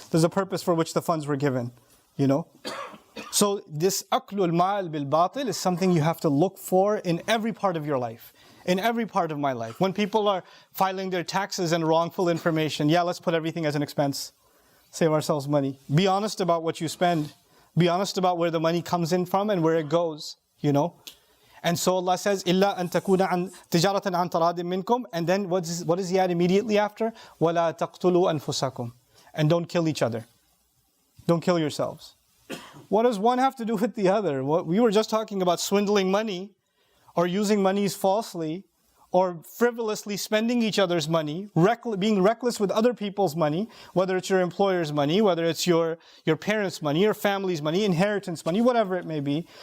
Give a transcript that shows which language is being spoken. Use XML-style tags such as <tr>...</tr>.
<en>There's a purpose for which the funds were given, you know. So this</en> <ar>aklul ma'al bil batil</ar> <en>is something you have to look for in every part of your life, in every part of my life. When people are filing their taxes and wrongful information, yeah, let's put everything as an expense. Save ourselves money. Be honest about what you spend. Be honest about where the money comes in from and where it goes, you know. And so Allah says,</en> <ar>إِلَّا أَن تَكُونَ عَنْ تِجَارَةً عَنْ تَرَادٍ مِنْكُمْ.</ar> <en>And then what does he add immediately after?</en> <ar>وَلَا تَقْتُلُوا أَنفُسَكُمْ.</ar> <en>And don't kill each other. Don't kill yourselves. What does one have to do with the other? We were just talking about swindling money, or using monies falsely, or frivolously spending each other's money, being reckless with other people's money, whether it's your employer's money, whether it's your parents' money, your family's money, inheritance money, whatever it may be.</en>